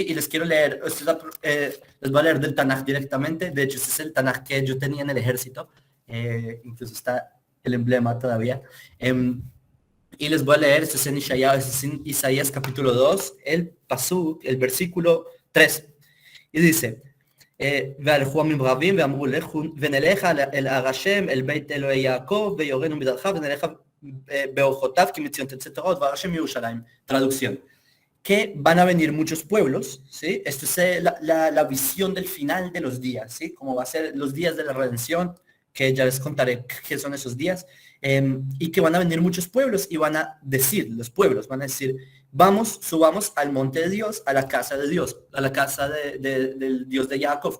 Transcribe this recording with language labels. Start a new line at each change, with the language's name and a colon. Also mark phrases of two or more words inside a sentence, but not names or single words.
Spanish: Y les quiero leer, les voy a leer del Tanaj directamente. De hecho, ese es el Tanaj que yo tenía en el ejército, incluso está el emblema todavía. Y les voy a leer, esto es en Isaías capítulo 2, el pasuk, el versículo 3. Y dice,
Hebrew: והלכו עמים רבים ואמרו ונלך אל הר השם אל בית אלוהי יעקב ויורנו מדרכיו ונלך באורחותיו כי מציון תצא תורה והר השם מירושלים.
Spanish: Traducción. Que van a venir muchos pueblos, ¿sí? Esto es la visión del final de los días, ¿sí? Como va a ser los días de la redención, que ya les contaré qué son esos días, y que van a venir muchos pueblos y van a decir, los pueblos van a decir, vamos, subamos al monte de Dios, a la casa de Dios, a la casa del Dios de Jacob.